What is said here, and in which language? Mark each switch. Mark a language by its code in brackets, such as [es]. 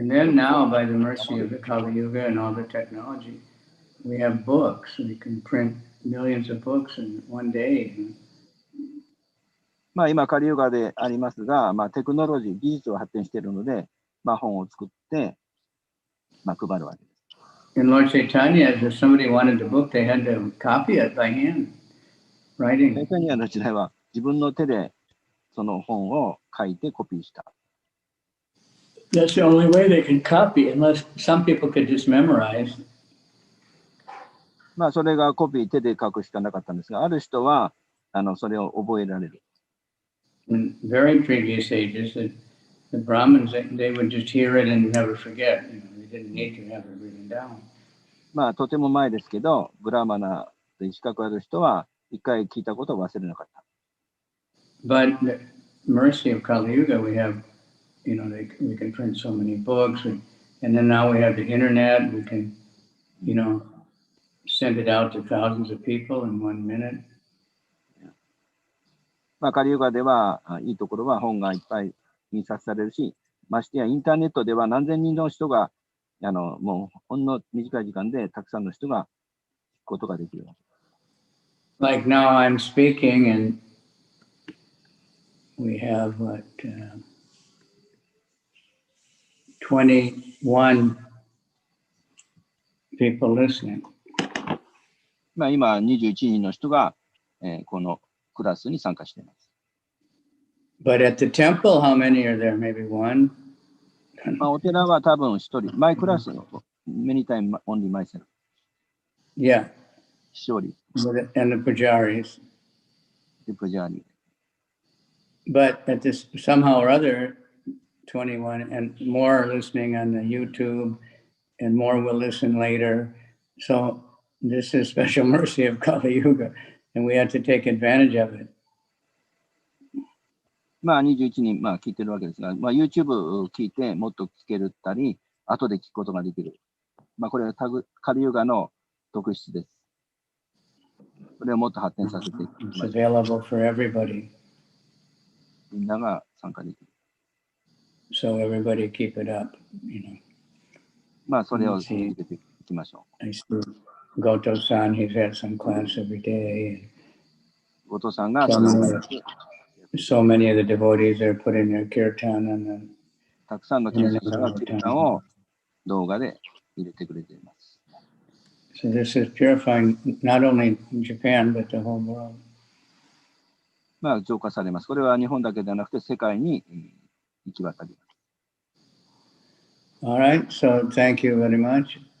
[en] And then now, by the mercy of the Kali Yuga and all the technology, we have books. We can print millions of books in one day. [ja] まあ今、カリユガでありますが、まあ、テクノロジー、技術を発展しているので、まあ、本を作って、まあ、配るわけです。 [en] In Lord Chaitanya, if somebody wanted the book, they had to copy it by hand, writing. [ja] チャイタニアの時代は自分の手でその本を書いてコピーした。 [en] That's the only way they can copy, unless some people could just memorize. [ja] まあそれがコピー手で書くしかなかったんですが、ある人はそれを覚えられる。 [en] In very previous ages, the Brahmins, they would just hear it and never forget. They didn't need to have it written down. [ja] まあとても前ですけど、ブラーマナという資格ある人は一回聞いたことを忘れなかった。 [en] But the mercy of Kali Yuga, we have, we can print so many books, and then now we have the internet. We can, send it out to thousands of people in 1 minute. [ja] まあ、カリユガではいいところは本がいっぱい印刷されるし、ましてやインターネットでは何千人の人が、もうほんの短い時間でたくさんの人が聞くことができる。 [en] Like now I'm speaking and we have 21 people listening. [ja] まあ今21人の人が、このクラスに参加しています。 [en] But at the temple, how many are there? Maybe one? [ja] まあお寺は多分一人。 [en] My class, many times only myself. Yeah. [ja] 一人。 [en] And the pujaris. The pujari. But at this, somehow or other, 21 and more are listening on the YouTube and more will listen later. So this is special mercy of Kali Yuga, and we have to take advantage of it. [ja] まあ21人、まあ聞いてるわけですが、まあ YouTube を聞いてもっと聞けるったり、後で聞くことができる。まあこれはカリユガの特質です。これをもっと発展させていきましょう。 [en] It's available for everybody. [ja] みんなが参加できる。 [en] So everybody keep it up, [ja] まあそれを続けていきましょう。 [en] I see Goto-san, he's had some class every day. [ja] 後藤さんが [en] So many of the devotees are putting their kirtan on the [ja] たくさんの献身者がキルタンを動画で入れてくれています。 [en] So this is purifying not only Japan, but the whole world. [ja] まあ浄化されます。これは日本だけではなくて世界に行き渡ります。 [en] All right, so thank you very much.